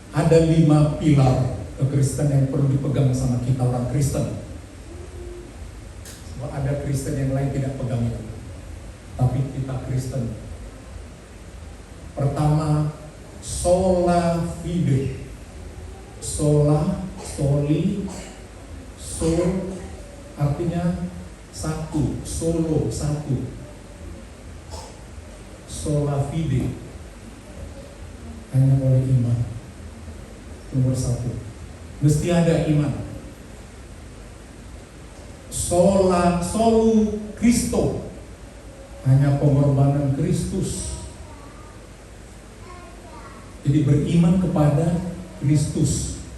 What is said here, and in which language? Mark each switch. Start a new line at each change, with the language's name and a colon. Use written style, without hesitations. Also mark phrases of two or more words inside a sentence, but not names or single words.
Indonesian: ada 5 pilar kekristenan yang perlu dipegang sama kita orang Kristen. Sebab ada Kristen yang lain tidak pegang itu, tapi kita Kristen. Pertama,
Latin: sola fide. Sola, soli, sol
Indonesian: artinya satu, solo, satu.
Latin: Sola fide,
Indonesian: hanya oleh iman. Nomor 1, mesti ada iman.
Latin: Solu Kristo,
Indonesian: hanya pengorbanan Kristus. Jadi beriman kepada Kristus.